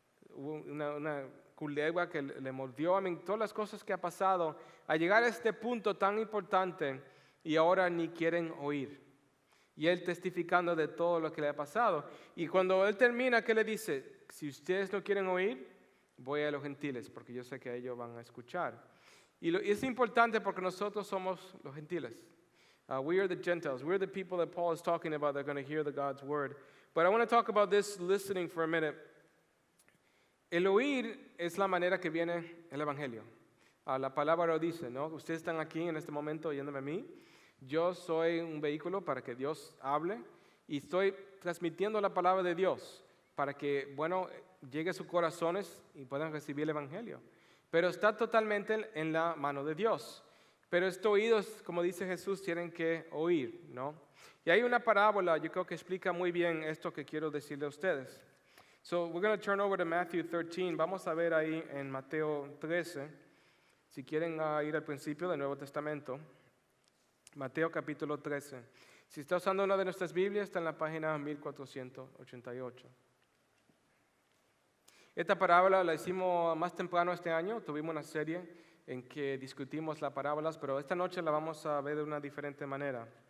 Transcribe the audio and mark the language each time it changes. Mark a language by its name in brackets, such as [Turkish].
[Spanish] Hubo una culebra que le mordió, todas las cosas que ha pasado, a llegar a este punto tan importante y ahora ni quieren oír. Y él testificando de todo lo que le ha pasado. Y cuando él termina, ¿qué le dice? Si ustedes no quieren oír, voy a los gentiles, porque yo sé que ellos van a escuchar. Y es importante porque nosotros somos los gentiles. [English] We are the Gentiles. We're the people that Paul is talking about that are going to hear God's word. But I want to talk about this listening for a minute. [Spanish] El oír es la manera que viene el evangelio. La palabra lo dice, ¿no? Ustedes están aquí en este momento oyéndome a mí. Yo soy un vehículo para que Dios hable y estoy transmitiendo la palabra de Dios para que, llegue a sus corazones y puedan recibir el evangelio. Pero está totalmente en la mano de Dios. Pero estos oídos, como dice Jesús, tienen que oír, ¿no? Y hay una parábola, yo creo que explica muy bien esto que quiero decirle a ustedes. [English] So we're going to turn over to Matthew 13. [Spanish] Vamos a ver ahí en Mateo 13, si quieren ir al principio del Nuevo Testamento. Mateo capítulo 13. Si está usando una de nuestras Biblias, está en la página 1488. Esta parábola la hicimos más temprano este año. Tuvimos una serie en que discutimos las parábolas, pero esta noche la vamos a ver de una diferente manera.